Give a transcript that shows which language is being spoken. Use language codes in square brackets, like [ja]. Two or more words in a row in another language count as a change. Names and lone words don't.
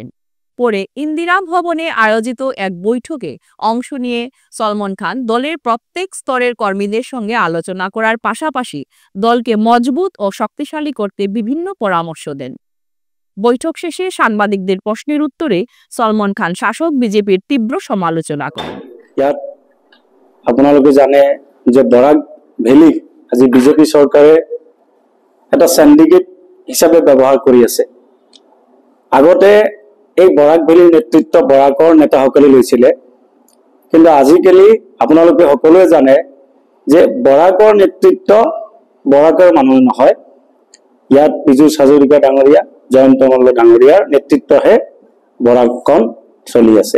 [bn] পরে ইন্দিরা ভবনে আয়োজিত এক বৈঠকে অংশ নিয়ে সলমন খান দলের প্রত্যেক স্তরের কর্মীদের সঙ্গে আলোচনা করার পাশাপাশি দলকে মজবুত ও শক্তিশালী করতে বিভিন্ন পরামর্শ দেন। বৈঠক শেষে সাংবাদিকদের প্রশ্নের উত্তরে সলমন খান শাসক বিজেপির তীব্র সমালোচনা করেন। [as] ইয়াত আপোনালোকে জানে যে বৰাক ভেলী আজি বিজেপি চৰকাৰে এটা সিন্ডিকেট হিচাপে ব্যৱহাৰ কৰি আছে। আগতে এই বৰাক ভেলীৰ নেতৃত্ব বৰাকৰ নেতাসকলে লৈছিলে, কিন্তু আজিকালি আপোনালোকে সকলোৱে জানে যে বৰাকৰ নেতৃত্ব বৰাকৰ মানুহ নহয়, ইয়াত বিজু হাজৰিকা ডাঙৰীয়া জয়ন্ত মল্ল ডাঙৰীয়াৰ নেতৃত্বহে বৰাকখন চলি আছে।